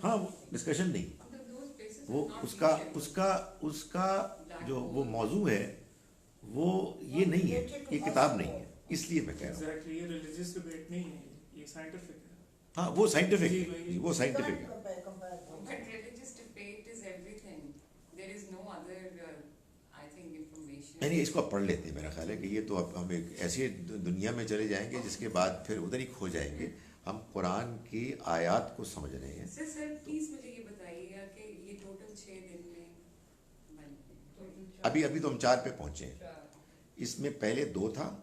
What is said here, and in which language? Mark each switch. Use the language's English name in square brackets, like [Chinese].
[Urdu] ہاں ڈسکشن نہیں، [English] Those places [Urdu] وہ [English] are not [Urdu] اس کا جو وہ موضوع ہے وہ یہ نہیں ہے، یہ کتاب نہیں ہے. اس لیے میں کہہ رہا ہوں ایگزیکٹلی یہ ریلیجیس ڈبیٹ نہیں ہے، یہ سائنٹیفک ہے. ہاں وہ سائنٹیفک ہے، وہ سائنٹیفک ہے. [English] But religious debate is everything. There is no other, I think, information. [Urdu] یعنی اس کو آپ پڑھ لیتے ہیں. میرا خیال ہے کہ یہ تو اب ہم ایک ایسی دنیا میں چلے جائیں گے جس کے بعد پھر ادھر ہی کھو جائیں گے. ہم قرآن کی آیات کو سمجھ رہے ہیں. سر پلیز مجھے یہ بتائیے گا کہ یہ ٹوٹل 6 دن میں بن ابھی تو ہم 4 پہ پہنچے ہیں. اس میں پہلے 2 تھا